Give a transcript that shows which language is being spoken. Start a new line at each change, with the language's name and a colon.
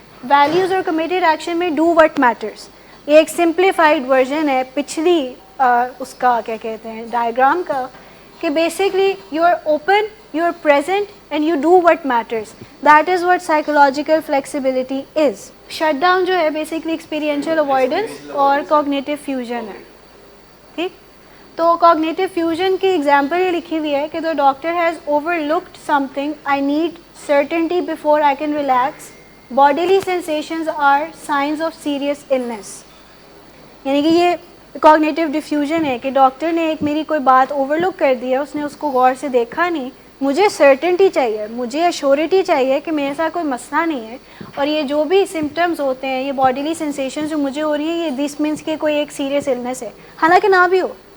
English: values اور committed action میں do what matters,
Urdu: یہ ایک
English: simplified version
Urdu: ہے پچھلی اس کا کیا کہتے ہیں ڈائیگرام کا,
English: کہ basically you are open, you are present and you do what matters. That is what psychological flexibility is. Shut down
Urdu: جو ہے
English: Basically experiential avoidance اور cognitive fusion ہے.
Urdu: ٹھیک, تو کوگنیٹو فیوژن کی ایگزامپل یہ لکھی ہوئی ہے کہ
English: the doctor has overlooked something, I need certainty before I can relax, bodily sensations are signs of serious illness.
Urdu: یعنی کہ یہ کوگنیٹو ڈیفیوژن ہے کہ ڈاکٹر نے ایک میری کوئی بات اوور لک کر دی ہے, اس نے اس کو غور سے دیکھا نہیں, مجھے سرٹنٹی چاہیے, مجھے ایشورٹی چاہیے کہ میرے ساتھ کوئی مسئلہ نہیں ہے, اور یہ جو بھی سمٹمز ہوتے ہیں, یہ باڈیلی سینسیشنز جو مجھے ہو رہی ہیں, یہ
English: this means
Urdu: کہ کوئی ایک سیریس illness ہے, حالانکہ نہ بھی ہو.